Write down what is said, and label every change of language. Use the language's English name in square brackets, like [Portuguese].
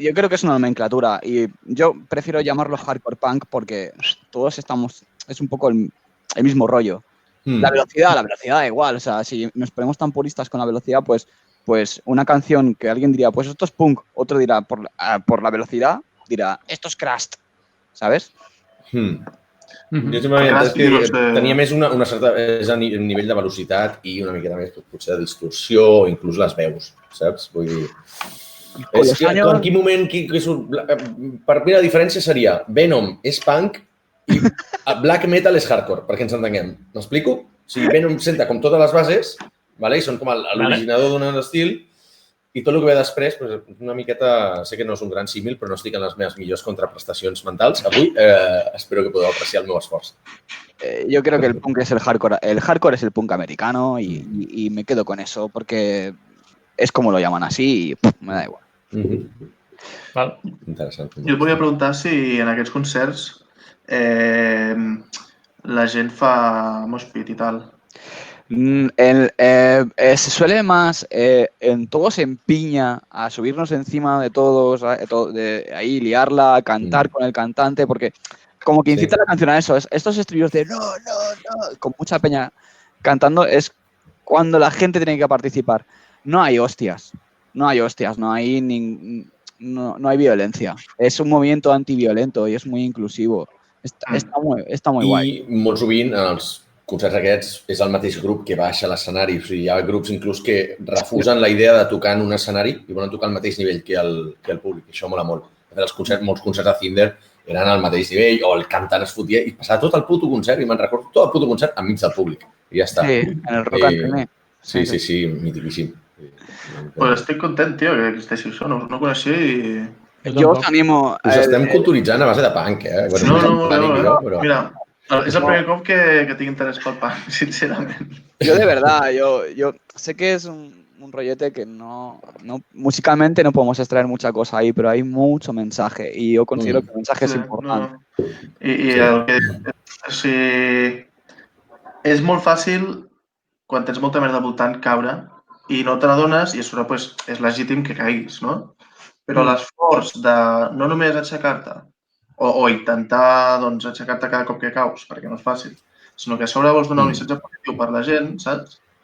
[Spanish] Yo creo que es una nomenclatura y yo prefiero llamarlo hardcore punk porque todos estamos, es un poco el mismo rollo. La velocidad da igual. O sea, si nos ponemos tan puristas con la velocidad, pues una canción que alguien diría, pues esto es punk, otro dirá, por la velocidad, dirá, esto es crust, ¿sabes? [Catalan] Jo simplement és que tenia més una certa nivell de velocitat i una miqueta més potser de distorsió o inclús les veus, saps? Vull dir... És que en quin moment... Per mi la diferència seria Venom és punk i black metal és hardcore, perquè ens entenguem. M'explico? O sigui, Venom senta com totes les bases, i són com l'originador d'un estil, i tot el que ve després, una miqueta... Sé que no és un gran símil, però no estic en les meves millors contraprestacions mentals. Avui espero que podeu apreciar el meu esforç. [Spanish] Yo creo que el punk es el hardcore. El hardcore es el punk americano y me quedo con eso, porque... és com lo llaman así i me da igual. [Catalan] Interessant. Jo et volia preguntar si en aquests concerts la gent fa mosh pit i tal. [Spanish] Se suele más, todos se empiña a subirnos encima de todos, ahí liarla, a cantar con el cantante, porque como que incita la canción a eso. Estos estribillos de no, con mucha peña cantando es cuando la gente tiene que participar. No hay hostias, no hay violencia. Es un movimiento antiviolento y es muy inclusivo. [Catalan] Està molt guai. I molt sovint en els concerts aquests és el mateix grup que baixa a l'escenari. O sigui, hi ha grups inclús que refusen la idea de tocar en un escenari i volen tocar al mateix nivell que el públic. Això mola molt. Molts concerts de Cinder eren al mateix nivell o el cantant es fotia i passava tot el puto concert i me'n recordo tot el puto concert enmig del públic. I ja està. [Spanish] Sí, en el Rock and Roll. [Catalan] Sí, mitiquíssim. Pues estic content, tio, que existeixi això. No ho coneixia i... Jo us animo... Us estem culturitzant a base de punk, eh? No. Mira, és el primer cop que tinc interès pel punk, sincerament. [Spanish] Yo de verdad, yo sé que es un rollete que no musicalmente no podemos extraer mucha cosa ahí, pero hay mucho mensaje y yo considero que el mensaje es importante. [Catalan] I el que... O sigui, és molt fàcil, quan tens molta merda al voltant, caure i no te n'adones i a sobre és legítim que caiguis, no? però l'esforç de no només aixecar-te o intentar doncs, aixecar-te cada cop que caus, perquè no és fàcil, sinó que a sobre vols donar un missatge positiu per la gent, saps?